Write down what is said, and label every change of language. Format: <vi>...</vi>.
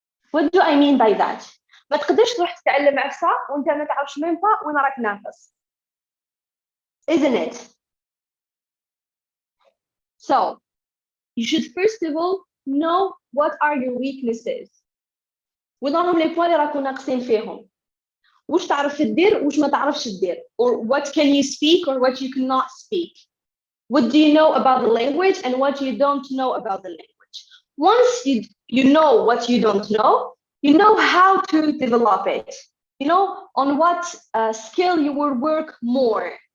<en>What do I mean by that?</en> <ar>ما تقدرش تروح تتعلم عفسة وانت ما تعرفش ميم با وين راك ناقص.</ar> <en>Isn't it? So, you should first of all know what are your weaknesses.</en> <ar>وين راهم لي بوين اللي راكم ناقصين فيهم. واش تعرف تدير واش ما تعرفش تدير.</ar> <en>Or what can you speak or what you cannot speak. What do you know about the language and what you don't know about the language. Once you know what you don't know, you know how to develop it. You know on what skill you will work more.</en>